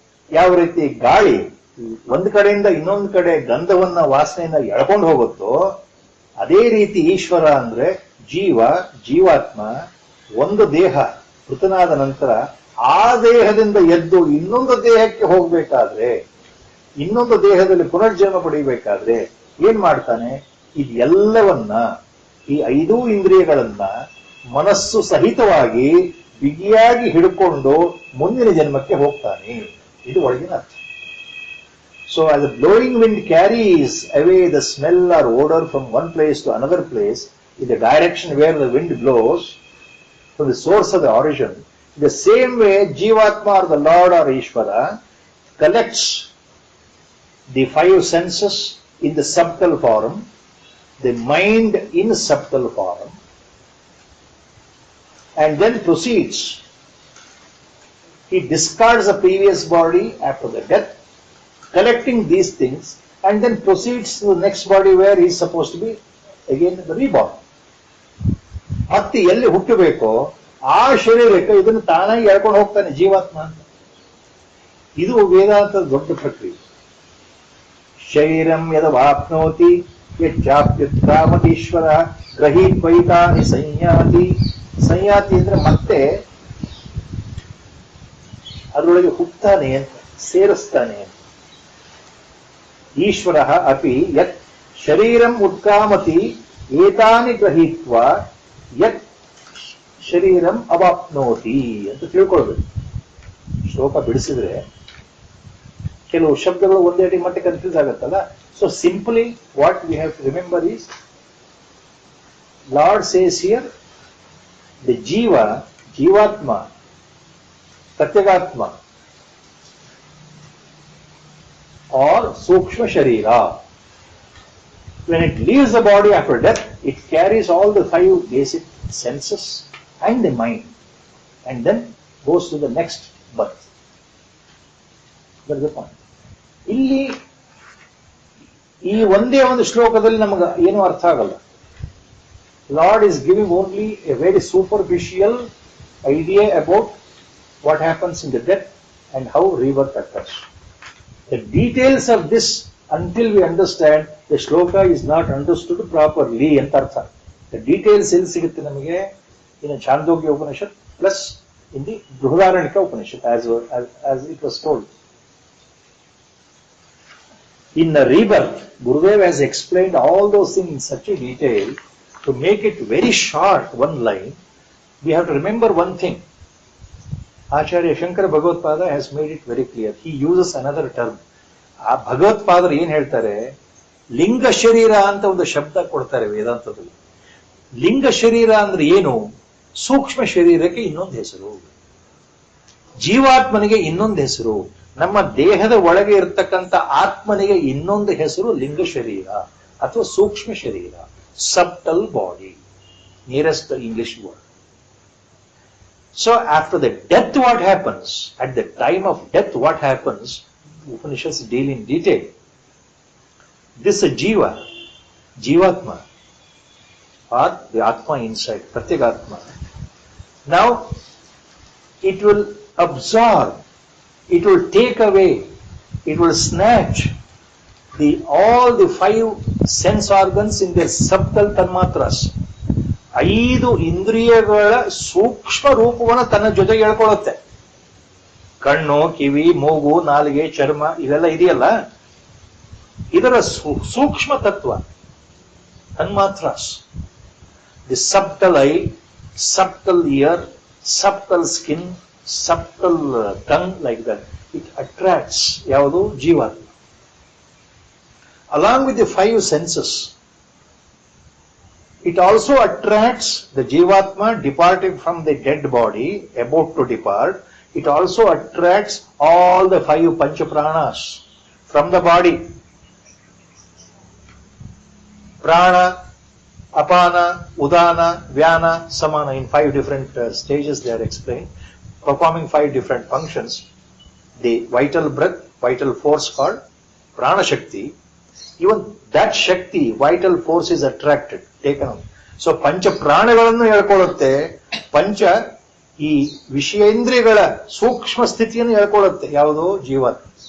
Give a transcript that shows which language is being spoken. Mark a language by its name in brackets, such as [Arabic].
[Kannada] ಯಾವ ರೀತಿ ಗಾಳಿ ಒಂದು ಕಡೆಯಿಂದ ಇನ್ನೊಂದು ಕಡೆ ಗಂಧವನ್ನ, ವಾಸನೆಯನ್ನ ಎಳ್ಕೊಂಡು ಹೋಗುತ್ತೋ, ಅದೇ ರೀತಿ ಈಶ್ವರ ಅಂದ್ರೆ ಜೀವಾತ್ಮ ಒಂದು ದೇಹ ಮೃತನಾದ ನಂತರ ಆ ದೇಹದಿಂದ ಎದ್ದು ಇನ್ನೊಂದು ದೇಹಕ್ಕೆ ಹೋಗ್ಬೇಕಾದ್ರೆ, ಇನ್ನೊಂದು ದೇಹದಲ್ಲಿ ಪುನರ್ಜನ್ಮ ಪಡೆಯಬೇಕಾದ್ರೆ ಏನ್ ಮಾಡ್ತಾನೆ? ಇದೆಲ್ಲವನ್ನ, ಈ 5 ಇಂದ್ರಿಯಗಳನ್ನ ಮನಸ್ಸು ಸಹಿತವಾಗಿ ಬಿಗಿಯಾಗಿ ಹಿಡ್ಕೊಂಡು ಮುಂದಿನ ಜನ್ಮಕ್ಕೆ ಹೋಗ್ತಾನೆ. ಇದು ಒಳಗಿನ ಅರ್ಥ. [English] So as the blowing wind carries away the smell or odor from one place to another place in the direction where the wind blows from the source of the origin, in the same way Jivatma or the Lord or Ishvara collects the 5 senses in the subtle form, the mind in subtle form, and then proceeds. He discards the previous body after the death, collecting these things, and then proceeds to the next body where he is supposed to be again reborn. [Kannada] ಮತ್ತೆ ಎಲ್ಲಿ ಹುಟ್ಟಬೇಕೋ ಆ ಶರೀರಕ್ಕೆ ಇದನ್ನು ತಾನಾಗಿ ಹೇಳ್ಕೊಂಡು ಹೋಗ್ತಾನೆ ಜೀವಾತ್ಮ ಅಂತ. ಇದು ವೇದಾಂತದ ದೊಡ್ಡ ಪ್ರಕ್ರಿಯೆ. [Sanskrit] ಶರೀರಂ ಯದವಾಪ್ನೋತಿ ಯಚ್ಚಾಪ್ಯುತ್ಕ್ರಾಮತೀಶ್ವರ ಗ್ರಹೀತ್ವೈತಾನಿ ಸಂಯಾತಿ. [Kannada] ಸಂಯಾತಿ ಅಂದ್ರೆ ಮತ್ತೆ ಅದರೊಳಗೆ ಹುಟ್ತಾನೆ ಅಂತ, ಸೇರಿಸ್ತಾನೆ ಅಂತ. [Sanskrit] ಈಶ್ವರ ಅಪಿ ಯತ್ ಶರೀರಂ ಉತ್ಕ್ರಾಮತಿ ಏತಾನಿ ಗ್ರಹೀತ್ವ ಯತ್ ಶರೀರಂ ಅವಾಪ್ನೋತಿ [Kannada] ಅಂತ ತಿಳ್ಕೊಳ್ಬೇಕು. ಶ್ಲೋಕ ಬಿಡಿಸಿದ್ರೆ ಕೆಲವು ಶಬ್ದಗಳು ಒಂದೇ ಮತ್ತೆ ಕನ್ಫ್ಯೂಸ್ ಆಗುತ್ತಲ್ಲ. [English] So simply what we have to remember is, Lord says here the Jivatma, Pratyagatma or Sukshma Sharira. When it leaves the body after death, it carries all the 5 basic senses and the mind, and then goes to the next birth. That is the point. [Kannada] ಇಲ್ಲಿ ಈ ಒಂದೇ ಒಂದು ಶ್ಲೋಕದಲ್ಲಿ ನಮಗೆ ಏನು ಅರ್ಥ ಆಗಲ್ಲ. [English] Lord is giving only a very superficial idea about what happens in the death and how rebirth occurs. The details of this, until we understand, the shloka is not understood properly [Kannada] ಅಂತ ಅರ್ಥ. [English] The details [Kannada] ಎಲ್ಲಿ ಸಿಗುತ್ತೆ ನಮಗೆ? [English] In a Chandogya Upanishad plus in the Brihadaranyaka Upanishad as it was told. In the rebirth, Gurudev has explained all those things in such a detail. To make it very short, one line, we have to remember one thing. Acharya Shankara Bhagavad-pada has made it very clear. He uses another term. [Kannada] ಆ ಭಗವತ್ಪಾದರು ಏನ್ ಹೇಳ್ತಾರೆ, ಲಿಂಗ ಶರೀರ ಅಂತ ಒಂದು ಶಬ್ದ ಕೊಡ್ತಾರೆ ವೇದಾಂತದಲ್ಲಿ. ಲಿಂಗ ಶರೀರ ಅಂದ್ರೆ ಏನು? ಸೂಕ್ಷ್ಮ ಶರೀರಕ್ಕೆ ಇನ್ನೊಂದು ಹೆಸರು, ಜೀವಾತ್ಮನಿಗೆ ಇನ್ನೊಂದು ಹೆಸರು, ನಮ್ಮ ದೇಹದ ಒಳಗೆ ಇರತಕ್ಕಂಥ ಆತ್ಮನಿಗೆ ಇನ್ನೊಂದು ಹೆಸರು ಲಿಂಗ ಶರೀರ ಅಥವಾ ಸೂಕ್ಷ್ಮ ಶರೀರ, [English] Subtle body, nearest the English word. So after the death, what happens? At the time of death, what happens? Upanishads deal in detail. This Jivatma, or the Atma inside, Pratyagatma. Now, it will absorb, it will take away, it will snatch all the 5 sense organs in their subtle tanmatras. [Kannada] 5 ಇಂದ್ರಿಯಗಳ ಸೂಕ್ಷ್ಮ ರೂಪವನ್ನು ತನ್ನ ಜೊತೆಗೆ ಹೇಳ್ಕೊಳ್ಳುತ್ತೆ. ಕಣ್ಣು, ಕಿವಿ, ಮೂಗು, ನಾಲಿಗೆ, ಚರ್ಮ ಇವೆಲ್ಲ ಇದೆಯಲ್ಲ, ಇದರ ಸೂಕ್ಷ್ಮ ತತ್ವ ತನ್ಮಾತ್ರಾಸ್. [English] the subtle eye, subtle ear, subtle skin, subtle tongue, like that it attracts [Kannada] ಯಾವುದು? ಜೀವಾತ್ಮ. [English] Along with the 5 senses, it also attracts the Jivatma departing from the dead body, about to depart. It also attracts all the 5 Pancha Pranas from the body. Prana, Apana, Udana, Vyana, Samana, in 5 different stages they are explained, performing 5 different functions. The vital breath, vital force called Prana Shakti, even that Shakti, vital force is attracted, taken out. [Kannada] So ಪಂಚ ಪ್ರಾಣಗಳನ್ನು ಹೇಳ್ಕೊಳ್ಳುತ್ತೆ, ಪಂಚ ಈ ವಿಷಯೇಂದ್ರಿಯಗಳ ಸೂಕ್ಷ್ಮ ಸ್ಥಿತಿಯನ್ನು ಹೇಳ್ಕೊಳ್ಳುತ್ತೆ ಯಾವುದು? ಜೀವಾತ್ಮ.